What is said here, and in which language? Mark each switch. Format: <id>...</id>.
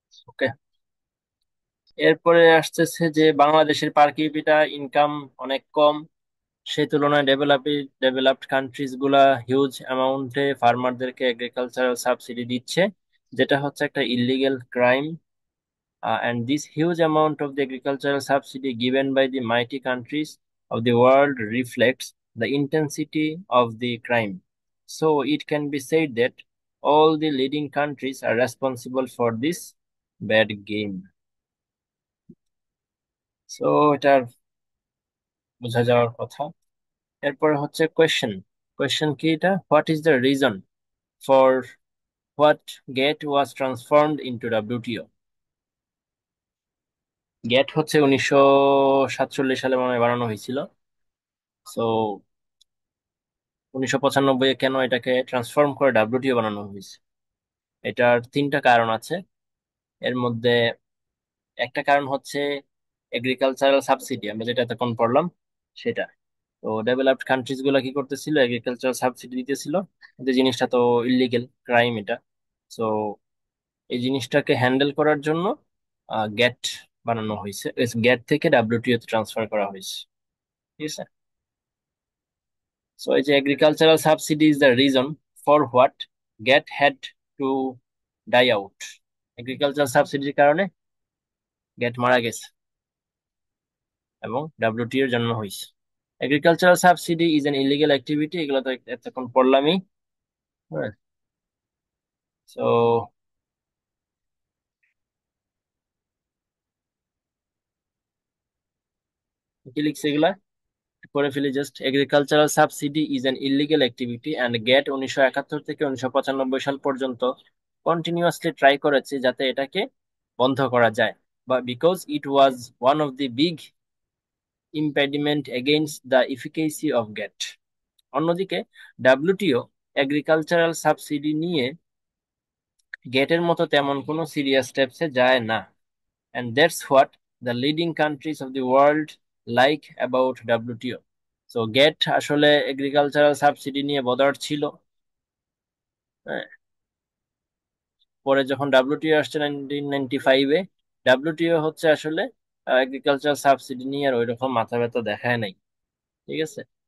<bn>ওকে। এরপরে আসতেছে যে বাংলাদেশের পার ক্যাপিটা ইনকাম অনেক কম, সেই তুলনায় ডেভেলপড কান্ট্রিজ গুলা হিউজ অ্যামাউন্টে ফার্মারদেরকে এগ্রিকালচারাল সাবসিডি দিচ্ছে, যেটা হচ্ছে একটা illegal crime.</bn> <en>And this huge amount of the agricultural subsidy given by the mighty countries of the world reflects the intensity of the crime. So it can be said that all the leading countries are responsible for this bad game.</en> <bn>So এটার বোঝা যাওয়ার কথা। এরপরে হচ্ছে question. Question কি এটা?</bn> <en>What is the reason for what GATT was transformed into WTO?</en> <bn>Gate হচ্ছে 1947 সালে মনে হয় বানানো হয়েছিল। সো 1995-এ কেন এটাকে ট্রান্সফর্ম করে ডাব্লিউটিও বানানো হয়েছে? এটার তিনটা কারণ আছে। এর মধ্যে একটা কারণ হচ্ছে এগ্রিকালচারাল সাবসিডি, আমরা যেটা এতক্ষণ পড়লাম সেটা। তো ডেভেলপড কান্ট্রিজ গুলা কি করতেছিল, এগ্রিকালচারাল সাবসিডি দিতেছিল, কিন্তু জিনিসটা তো ইলিগেল ক্রাইম এটা। তো এই জিনিসটাকে হ্যান্ডেল করার জন্য গেট বানানো হয়েছে, গেট থেকে ডাব্লিউটিও তে ট্রান্সফার করা হয়েছে। ঠিক আছে।</bn> <en>So the agricultural subsidy is the reason for what GATT had to die out.</en> <bn>Agricultural subsidy কারণে গ্যাট মারা গেছে এবং ডাব্লিউটিও এর জন্য হয়েছে।</bn> <en>agricultural subsidy is an illegal activity,</en> <bn>এগুলো তো এতক্ষণ পড়লামই। হ্যাঁ। সো কি লিখছে এগুলা করে ফেলি just.</bn> <en>agricultural subsidy is an illegal activity and GATT 1971</en> <bn>থেকে 1995 সাল পর্যন্ত কন্টিনিউয়াসলি ট্রাই করেছে যাতে এটাকে বন্ধ করা যায়, বা</bn> <en>Because it was one of the big impediment against the efficacy of GATT.</en> <bn>অন্যদিকে ডাব্লিউটিও এগ্রিকালচারাল সাবসিডি নিয়ে গেটের মতো তেমন কোনো সিরিয়াস স্টেপসে যায় না।</bn> <en>And that's what the leading countries of the world like about WTO.</en> <bn>So GATT আসলে agricultural subsidy নিয়ে বদার ছিল। হ্যাঁ, পরে যখন ডাব্লিউটিও আসছে 1995-এ, ডাব্লিউটিও হচ্ছে আসলে এগ্রিকালচারাল সাবসিডি নিয়ে আর ওইরকম মাথা ব্যথা দেখায় নাই। ঠিক আছে।</bn>